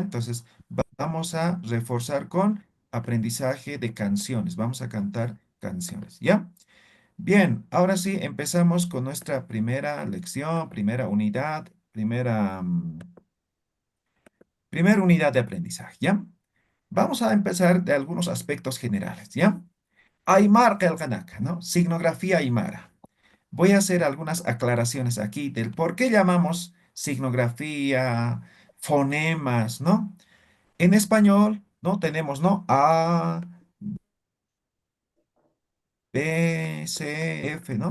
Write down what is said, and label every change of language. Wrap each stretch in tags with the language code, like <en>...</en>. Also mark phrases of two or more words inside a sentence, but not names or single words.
<es>Entonces, vamos a reforzar con aprendizaje de canciones, vamos a cantar canciones, ¿ya? Bien, ahora sí, empezamos con nuestra primera lección, primera unidad, primera unidad de aprendizaje, ¿ya? Vamos a empezar de algunos aspectos generales, ¿ya?</es> <ay>Aymar Kanaka,</ay> <es>¿no? Signografía aymara. Voy a hacer algunas aclaraciones aquí del por qué llamamos signografía, fonemas, ¿no? En español, ¿no? Tenemos, ¿no? A, B, C, F, ¿no?</es>